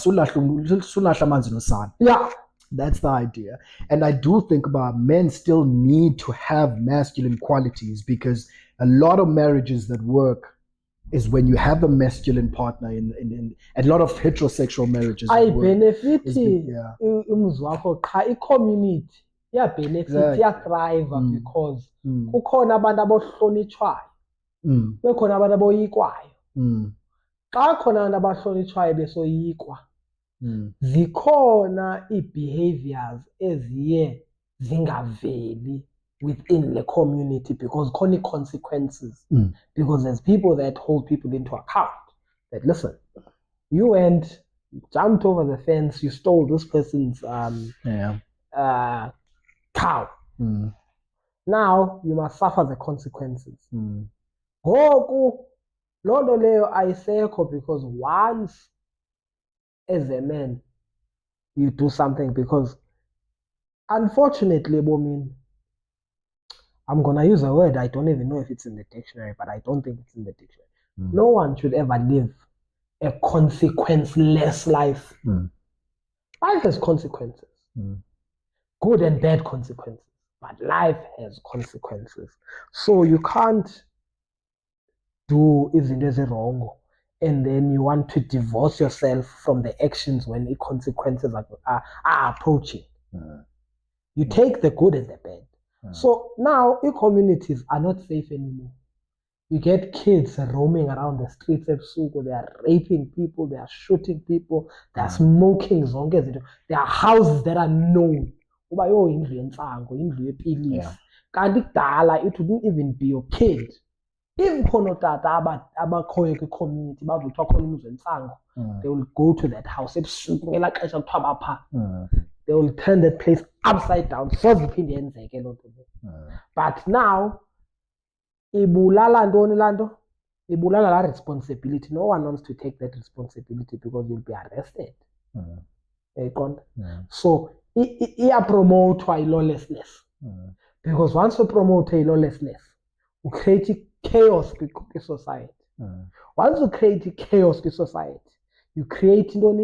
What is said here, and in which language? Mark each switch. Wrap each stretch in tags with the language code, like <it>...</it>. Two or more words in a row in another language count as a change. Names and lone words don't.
<en>Yeah. that's the idea. And I do think about men still need to have masculine qualities, because a lot of marriages that work is when you have a masculine partner in a lot of heterosexual marriages that work.</en> <xh>Ayibenefithi</xh> <en>Yeah.</en> <xh>umzi wakho qha i-community iyabenefit,</xh> <en>Exactly.</en> <xh>iyathriva because kukhona abantu abohlonitshwayo, Mm. bekhona abantu aboyikwayo. Mm. Xa khona abantu abahlonitshwayo besoyikwa, Mm. zikhona ii-behaviors eziye zingaveli</xh> <en>within the community because</en> <xh>khona ii-consequences.</xh> <en>Because there's people that hold people into account. That listen, you went, jumped over the fence, you stole this person's cow. Now you must suffer the consequences.</en> <xh>Ngoku loo nto leyo ayisekho,</xh> <en>because once as a man you do something, because unfortunately ebomini, I'm gonna use a word I don't even know if it's in the dictionary, but I don't think it's in the dictionary. No one should ever live a consequenceless life. Life has consequences, good and bad consequences, but life has consequences. So you can't do</en> <xh>izinto ezirongo</xh> <en>and then you want to divorce yourself from the actions when the consequences are approaching. You take the good and the bad. So now communities are not safe anymore. You get kids roaming around the streets ebusuku, they are raping people, they are shooting people, they are smoking</en> <xh>zonke izinto.</xh> <en>There are houses that are known</en> <xh>uba yho indlu yentsango, indlu yepilisi. Kanti kudala</xh> <en>it wouldn't even be your kid.</en> <xh>If khona ootata abakhoyo kwi-community bazothiwa khona umzi wentsango,</xh> <en>they will go to that house</en> <xh>ebusuku ngelaa xesha kuthiwa bapha.</xh> <en>They will turn that place upside down.</en> <xh>Soze iphinde yenzeke loo nto leyo.</xh> <en>But now</en> <xh>ibulala ntoni laa nto? Ibulala laa responsibility.</xh> <en>No one wants to take that responsibility because you'll be arrested.</en> <xh>Uyayiqonda? So iyapromothwa i-lawlessness.</xh> <en>Because once you promote i-lawlessness, you create chaos kwi-society. Once you create chaos kwi-society, you create intoni?</en>